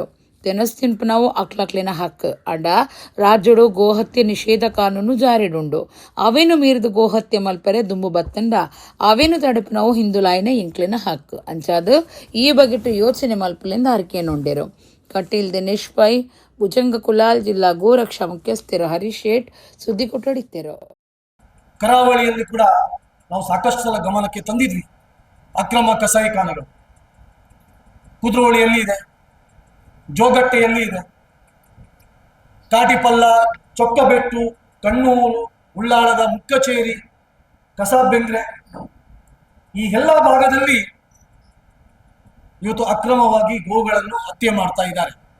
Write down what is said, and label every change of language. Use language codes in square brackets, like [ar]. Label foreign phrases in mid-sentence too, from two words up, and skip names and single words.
[tcy] ತೆನಸ್ತಿನ್ಪನವು ಅಕ್ಲಕ್ಲಿನ ಹಕ್ಕು ಅಂಡ ರಾಜ್ಯಡು ಗೋಹತ್ಯೆ ನಿಷೇಧ ಕಾನೂನು ಜಾರಿಡುಂಡು. ಅವೇನು ಮೀರಿದು ಗೋಹತ್ಯೆ ಮಲ್ಪರೆ ದುಂಬು ಬತ್ತಂಡ ಅವೇನು ತಡೆಪನವು ಹಿಂದುಲಾಯಿನ ಇಂಕ್ಲಿನ ಹಕ್ಕು ಅಂಚಾದು ಈ ಬಗೆಟ್ಟು ಯೋಚನೆ ಮಲ್ಪಲಿಂದ ಅರಿಕೆ ನೊಂಡೆರು. ಕಟೀಲ್ ದಿನೇಶ್ ಪೈ ಭುಜಂಗ ಕುಲಾಲ್ ಜಿಲ್ಲಾ ಗೋರಕ್ಷಾ ಮುಖ್ಯಸ್ಥರು ಹರೀಶ್ ಶೇಟ್ ಸುದ್ದಿ ಕೊಟ್ಟಡಿತ್ತರು. [kn] ಕರಾವಳಿಯಲ್ಲಿ ಕೂಡ ನಾವು ಸಾಕಷ್ಟು ಸಲ ಗಮನಕ್ಕೆ ತಂದಿದ್ವಿ ಅಕ್ರಮ ಕಸಾಯಿಖಾನೆಗಳು. ಕುದ್ರೋಳಿಯಲ್ಲಿ ಇದೆ, ಜೋಗಟ್ಟೆಯಲ್ಲಿ ಇದೆ, ಕಾಟಿಪಲ್ಲ, ಚೊಕ್ಕಬೆಟ್ಟು, ಕಣ್ಣೂರು, ಉಳ್ಳಾಳದ ಮುಕ್ಕಚೇರಿ, ಕಸಾಬೆಂದ್ರೆ ಈ ಎಲ್ಲ ಭಾಗದಲ್ಲಿ ಇವತ್ತು ಅಕ್ರಮವಾಗಿ ಗೋಗಳನ್ನು ಹತ್ಯೆ ಮಾಡ್ತಾ ಇದ್ದಾರೆ.